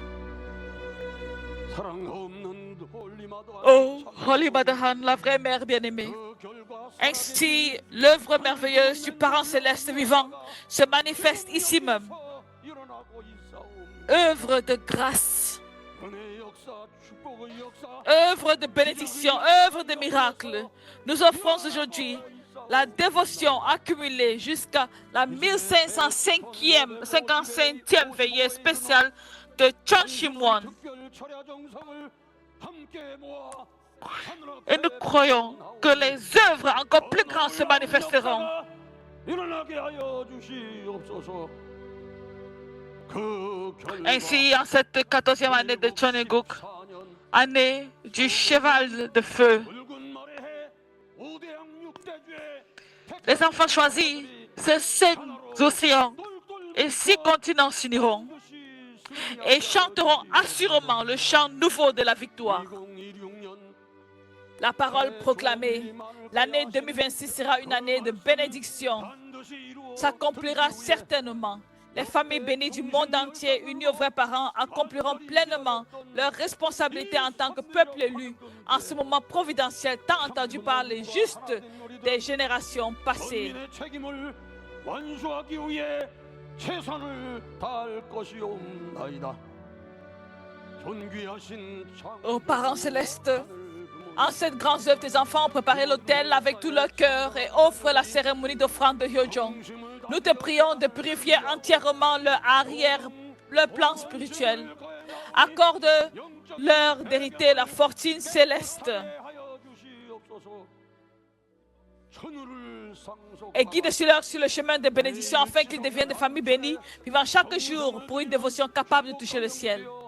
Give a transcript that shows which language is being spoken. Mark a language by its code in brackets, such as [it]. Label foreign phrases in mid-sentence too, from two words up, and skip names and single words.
[fr] Oh, Holy Mother Han, la vraie mère bien-aimée. Ainsi, l'œuvre merveilleuse du parent céleste vivant se manifeste ici même. œuvre de grâce, [ko] 은혜의 역사, 축복의 역사, [fr] œuvre de bénédiction, œuvre de miracle. Nous offrons aujourd'hui la dévotion accumulée jusqu'à la 1555e veillée spéciale de Chonshimwon. [ko] 특별 철야 정성을 함께 모아 [fr] Et nous croyons que les œuvres encore plus grandes se manifesteront. [ko] 일어나게 하여 주시옵소서. 그 결과 [fr] Ainsi, en cette 14e année de Cheoneguk, [ko] 4년 [fr] année du cheval de feu, [ko] 붉은 말의 해 우대양 육대주의 [fr] les enfants choisis, ces 5 océans et 6 continents s'uniront et chanteront assurément le chant nouveau de la victoire. [ko] 2026년 [fr] La parole proclamée, l'année 2026 sera une année de bénédiction, [ko] 반드시 이루어 [fr] s'accomplira certainement. Les familles bénies du monde entier, unies aux vrais parents, accompliront pleinement leurs responsabilités en tant que peuple élu en ce moment providentiel tant entendu par les justes des générations passées. [ko] 국민의 책임을 완수하기 위해 최선을 다할 것이옵나이다. 존귀하신 [fr] Ô parents célestes, en cette grande œuvre, tes enfants ont préparé l'autel avec tout leur cœur et offrent la cérémonie d'offrande de Hyojong. Nous te prions de purifier entièrement leur plan spirituel. Accorde-leur d'hériter la fortune céleste et guide-leur sur le chemin de bénédiction afin qu'ils deviennent des familles bénies, vivant chaque jour pour une dévotion capable de toucher le ciel.